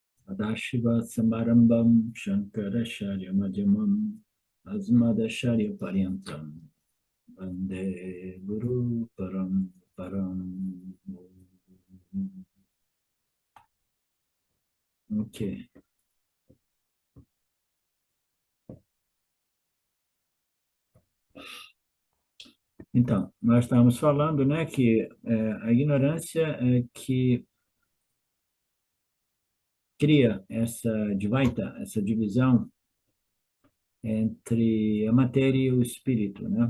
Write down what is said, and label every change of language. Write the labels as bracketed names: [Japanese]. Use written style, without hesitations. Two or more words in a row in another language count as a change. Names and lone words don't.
[Sanskrit] Adashiva Samarambam Shankaracharya Madhyamam Asmadacharya Paryantam Vande Guru Param Param. [Portuguese] Ok. Então, nós estávamos falando, né, que a ignorância é que cria essa dvaita, essa divisão entre a matéria e o espírito, né?